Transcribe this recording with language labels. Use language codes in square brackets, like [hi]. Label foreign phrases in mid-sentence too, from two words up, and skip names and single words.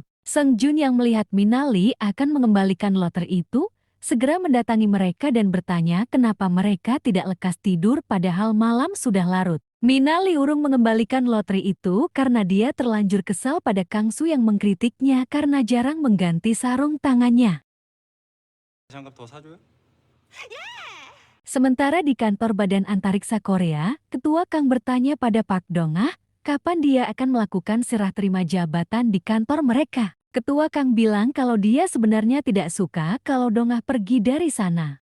[id] Sang Jun yang melihat Minali akan mengembalikan lotre itu, segera mendatangi mereka dan bertanya kenapa mereka tidak lekas tidur padahal malam sudah larut. Minali urung mengembalikan lotre itu karena dia terlanjur kesal pada Kangsu yang mengkritiknya karena jarang mengganti sarung tangannya. [ko] 장갑 더 사줘요? [id] Sementara di kantor Badan Antariksa Korea, Ketua Kang bertanya pada Park Dong-ah, kapan dia akan melakukan serah terima jabatan di kantor mereka. Ketua Kang bilang kalau dia sebenarnya tidak suka kalau Dong-ah pergi dari sana.